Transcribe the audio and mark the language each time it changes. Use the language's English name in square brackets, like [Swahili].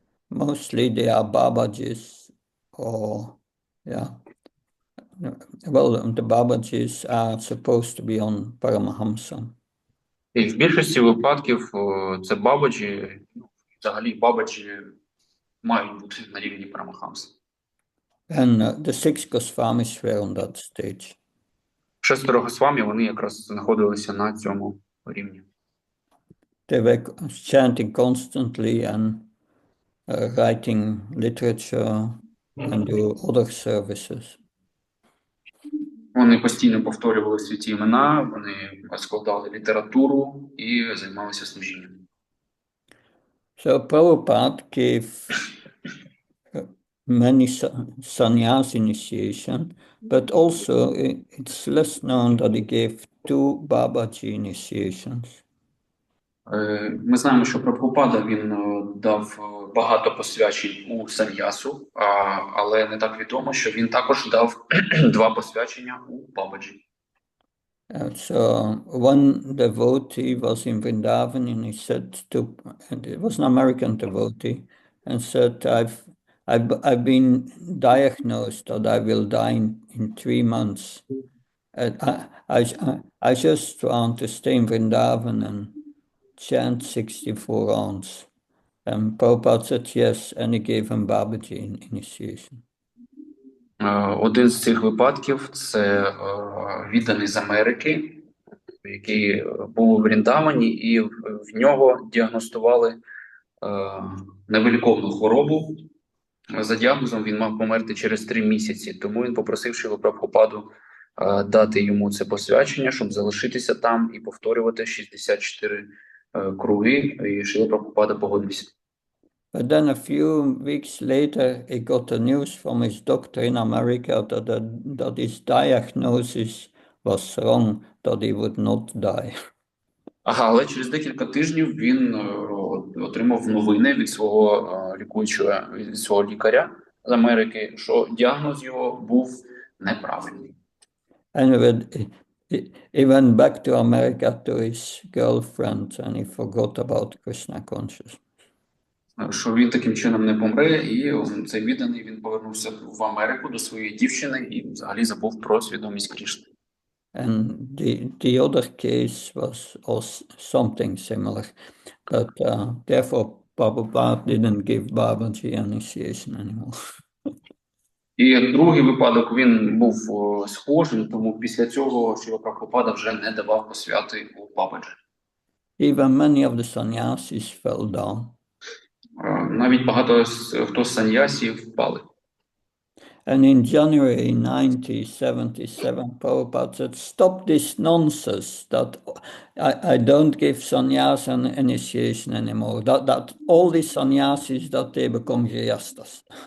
[English] Mostly they are Babajis or, yeah. Well, the Babajis are supposed to be on Paramahamsa. [Ukrainian] І в більшості випадків це бабаджі, взагалі бабаджі мають бути на рівні Парамахамси. [English] And the 6 Goswamis were on that stage. [Ukrainian] 6 Госвамі, вони якраз знаходилися на цьому рівні. [English] they were chanting constantly and writing literature and do other services. [Ukrainian] Вони постійно повторювали святі імена, вони складали літературу і займалися служінням. [English] So Prabhupada gave many sannyas initiation, but also it's less known that he gave 2 Babaji initiations. [Ukrainian] Ми знаємо, що Прабхупада він дав багато посвячень у саньясу, але не так відомо, що він також дав 2 посвячення у Бабаджі. [English] So one devotee was in Vrindavan and he said and it was an American devotee, and said, I've been diagnosed that I will die in 3 months. I just want to stay in Vrindavan and chant 64 rounds. And Prabhupada said yes, and he gave him Babaji initiation. [Ukrainian] Один з цих випадків – це відданий з Америки, який був у Вріндавані, і в нього діагностували невиліковну хворобу. За діагнозом він мав померти через 3 місяці, тому він попросив Шрілу Прабхупаду дати йому це посвячення, щоб залишитися там і повторювати 64 круги, і Шріла Прабхупада погодився. [English] But then a few weeks later, he got the news from his doctor in America that his diagnosis was wrong, that he would not die. [Ukrainian] Але через декілька тижнів він отримав новини від свого від свого лікаря з Америки, що діагноз його був неправильний. [English] And he went back to America to his girlfriend and he forgot about Krishna consciousness. [Ukrainian] Що він таким чином не помре, і цей відданий він повернувся в Америку до своєї дівчини і взагалі забув про свідомість Кришни. [English] And the other case was also something similar, but therefore Prabhupada didn't give Babaji initiation anymore. [Ukrainian] І другий випадок він був схожим, тому після цього Шріла Прабхупада вже не давав посвяти у Бабаджі. [English] Even many of the sannyasis fell down. [Ukrainian] Навіть багато хто з саньясів впали. [English] And in January 1977, Prabhupada said, stop this nonsense that I don't give sannyas and initiation anymore. That all these sannyasis, that they become grihastas.